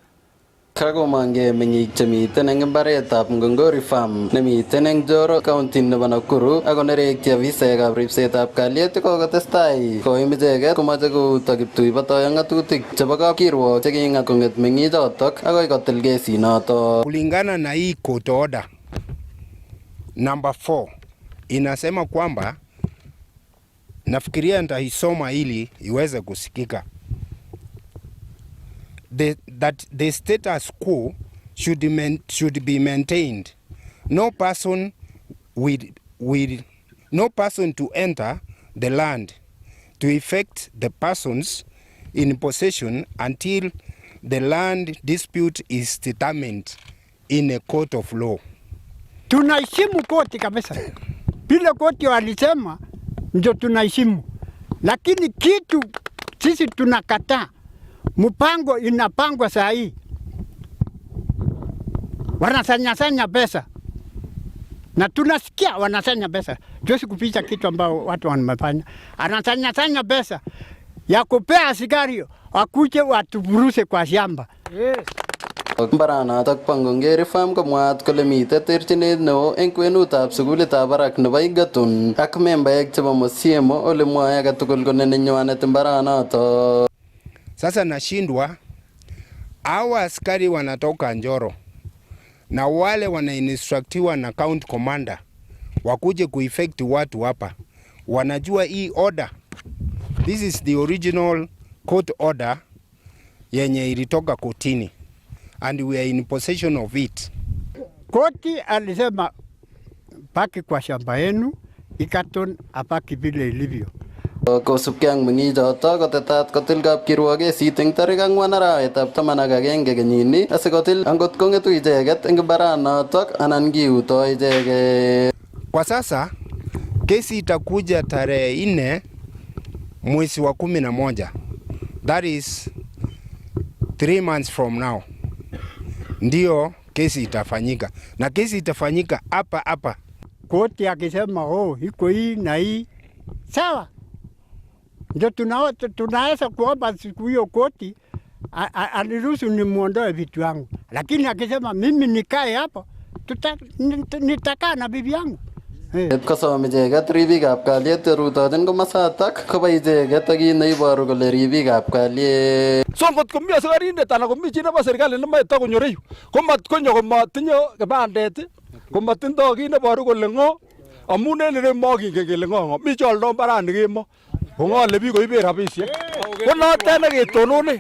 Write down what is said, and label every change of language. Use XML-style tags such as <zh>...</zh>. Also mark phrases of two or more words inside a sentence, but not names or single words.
<kln>Kakomange meng'ik chemiten eng mbaretab Ngongori Farm nemiten eng Njoro county nebo Nakuru ak konerekchi afisaekab ripsetab kalyet kokotestai koim icheket komache kouto kiptuibotoi ak ng'atutik chebo kapkirwok cheking'at kong'et meng'ichotok akoi kotil kesinoto.</kln> <sw>Kulingana na hii</sw> <en>court order number 4</en> <sw>inasema kwamba, nafikiria nitaisoma ili iweze kusikika,</sw> <en>that the status quo should be maintained. No person to enter the land to effect the persons in possession until the land dispute is determined in a court of law.</en> <sw>Tunaheshimu koti kabisa. Bila koti walisema ndio tunaheshimu. Lakini kitu sisi tunakataa. Mpango inapangwa saa hii. Wanasanya pesa. Na tunasikia wanasanya pesa. Tuwezi kuficha kitu ambao watu wanafanya. Anasanya pesa ya kupea askari wakuje watuburuse kwa shamba.</sw> <en>Yes.</en> <kln>Mbaranotok bo Ngongori Farm komwaat kole mitei terchinet neo eng kwenutab sukulitab barak nebo Egerton ak membaek chebo Masiemo ole mwae age tugul kole nenywanet mbaranoto.</kln> <sw>Sasa nashindwa, hawa askari wanatoka Njoro na wale wanainstructiwa na county commander wakuje kueffect watu hapa, wanajua hii order.</sw> <en>This is the original court order</en> <sw>yenye ilitoka kotini</sw> <en>and we are in possession of it.</en> <sw>Koti alisema baki kwa shamba yenu, Egerton abaki vile ilivyo.</sw> <kln>Kosubkei ak meng'ichoto kotetat kotil kapkirwok kesit eng tarik 4 arawetab 11 kenyini asikotil angot kong'etu icheket eng baranotok anan kiutoi icheket.</kln> <sw>Kwa sasa kesi itakuja tarehe 4 mwezi wa 11.</sw> <en>That is 3 months from now.</en> <sw>Ndio kesi itafanyika na kesi itafanyika hapa. Koti akisema iko hii na hii sawa, ndio tunaweza kuomba siku hiyo koti aliruhusu nimuondoe vitu yangu, lakini akisema mimi nikae hapo nitakaa na bibi yangu.</sw> <kln>Kosom icheket ribikab kalyet rutochin komosatak koba icheket ak kit neiboru kole ribikab kalyet. So ngot komi asikarindet anan komi chi nebo serikali nemoe takonyor yu komat konyo komatinye kibandet komatindoi kit neboru kole ng'o amun en ireyu mokingen kele ng'o mi che oldoi mbarani kemo kong'ole biik koiben rabisiek ko notet neketonone.</kln>